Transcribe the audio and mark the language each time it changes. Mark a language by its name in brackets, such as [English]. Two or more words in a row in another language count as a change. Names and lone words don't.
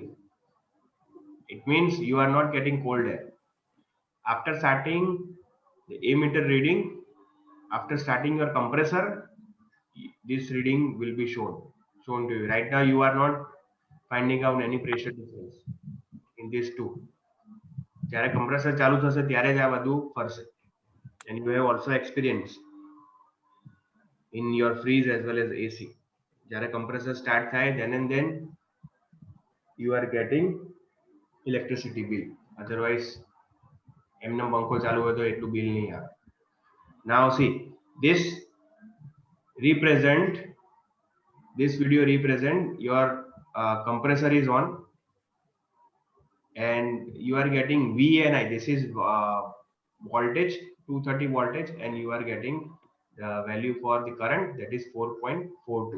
[English] It means you are not getting cold air. After starting the A meter reading, after starting your compressor, this reading will be shown. shown to you. Right now you are not finding out any pressure difference in these two. [Gujarati] જ્યારે compressor ચાલુ થશે ત્યારે જ આ બધું ફરશે. [English] And you have also experience in your freeze as well as AC. [Gujarati] જ્યારે compressor start થાય [English] then and then you are getting electricity bill. [Gujarati] Otherwise એમનો પંખો ચાલુ હોય તો એટલું બિલ નહીં આવે. [English] Now see, this video represent your compressor is on and you are getting VNI. This is voltage, 230 voltage, and you are getting the value for the current, that is 4.42.